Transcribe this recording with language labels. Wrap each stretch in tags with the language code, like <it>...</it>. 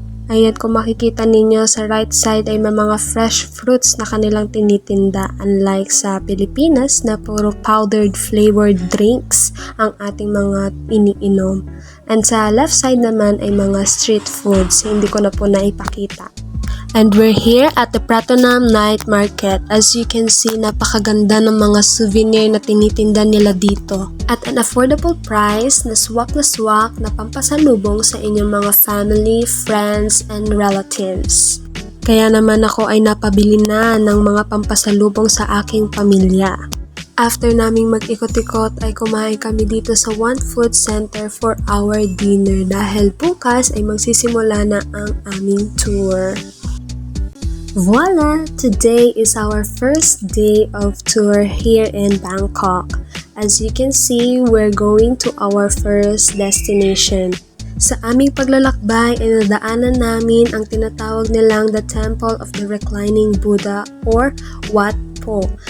<tl>Ayan, kung makikita ninyo sa</tl> <en>right side</en> <tl>ay may mga</tl> <en>fresh fruits</en> <tl>na kanilang tinitinda,</tl> <en>unlike</en> <tl>sa Pilipinas na puro</tl> <en>powdered flavored drinks</en> <tl>ang ating mga iniinom. And sa left side naman ay mga</tl> <en>street foods,</en> <tl>hindi ko na po naipakita.</tl> <en>And we're here at the Pratunam Night Market. As you can see,</en> <tl>napakaganda ng mga souvenir na tinitinda nila dito.</tl> <en>At an affordable price</en> <tl>na swak na pampasalubong sa inyong mga</tl> <en>family, friends, and relatives.</en> <tl>Kaya naman ako ay napabili na ng mga pampasalubong sa aking pamilya. After naming mag-ikot-ikot ay kumain kami dito sa One Food Center</tl> <en>for our dinner</en> <tl>dahil bukas ay magsisimula na ang aming tour.</tl> <en>Voila! Today is our first day of tour here in Bangkok. As you can see, we're going to our first destination.</en> <tl>Sa aming paglalakbay ay nadaanan namin ang tinatawag nilang the Temple of the Reclining Buddha or Wat Po.</tl>